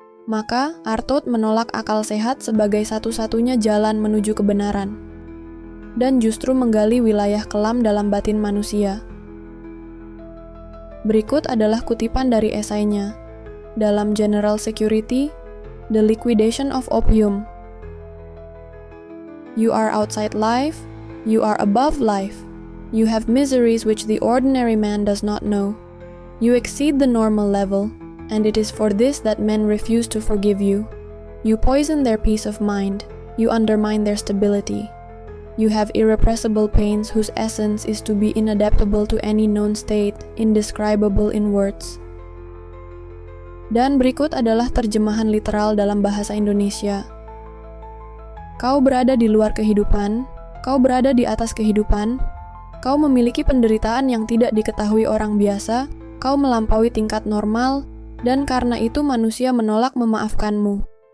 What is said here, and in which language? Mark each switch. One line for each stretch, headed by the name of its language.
Indonesian: Maka, Artaud menolak akal sehat sebagai satu-satunya jalan menuju kebenaran, dan justru menggali wilayah kelam dalam batin manusia. Berikut adalah kutipan dari esainya, dalam General Security, The Liquidation of Opium.
English: You are outside life, you are above life, you have miseries which the ordinary man does not know. You exceed the normal level, and it is for this that men refuse to forgive you. You poison their peace of mind, you undermine their stability. You have irrepressible pains whose essence is to be inadaptable to any known state, indescribable in words.
Indonesian: Dan berikut adalah terjemahan literal dalam bahasa Indonesia. Kau berada di luar kehidupan, kau berada di atas kehidupan, kau memiliki penderitaan yang tidak diketahui orang biasa, kau melampaui tingkat normal, dan karena itu manusia menolak memaafkanmu.